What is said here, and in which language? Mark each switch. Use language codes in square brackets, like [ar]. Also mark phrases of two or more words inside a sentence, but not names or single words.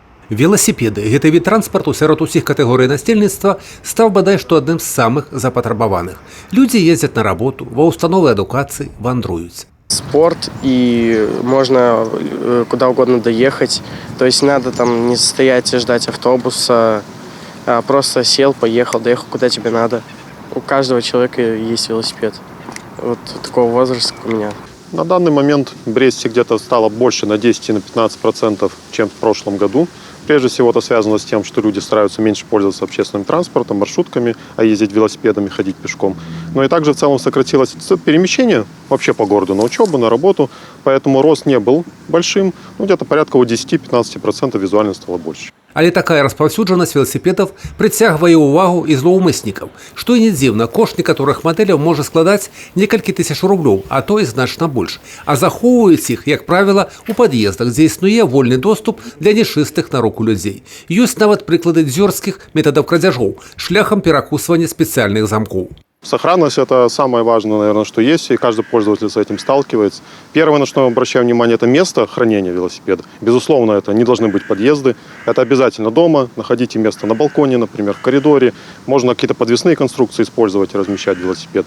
[be] Велосипеды – гэты від транспарту сярод усіх катэгорый насельніцтва стаў бадай што адным з самых запатрабаваных. Людзі ездзяць на работу, ва установы адукацыі, вандруюць. Спорт, [ru] и можно куда угодно доехать. То есть надо там не стоять и ждать автобуса, а просто сел, поехал, доехал куда тебе надо. У каждого человека есть велосипед. Вот такого возраста, как у меня. На данный момент в Бресте где-то стало больше на 10-15%, чем в прошлом году. Прежде всего это связано с тем, что люди стараются меньше пользоваться общественным транспортом, маршрутками, а ездить велосипедами, ходить пешком. Но и также в целом сократилось перемещение вообще по городу на учебу, на работу. Поэтому рост не был большим, где-то порядка у 10-15% визуально стало больше. [be] Але такая распаўсюджанасць велосипедаў прыцягвае ўвагу і злоўмыснікаў, што і не дзіўна, кошт некаторых мадэляў можа складаць некалькі тысяч рублёў, а то і значна больш. А захоўваюць іх, як правіла, у пад'ездах, дзе існуе вольны доступ для нечыстых на руку людзей. Ёсць нават прыклады дзёрзкіх метадаў крадзяжоў шляхам перакусвання спецыяльных замкоў. [ru] Сохранность – это самое важное, наверное, что есть, и каждый пользователь с этим сталкивается. Первое, на что я обращаю внимание, это место хранения велосипеда. Безусловно, это не должны быть подъезды. Это обязательно дома. Находите место на балконе, например, в коридоре. Можно какие-то подвесные конструкции использовать и размещать велосипед.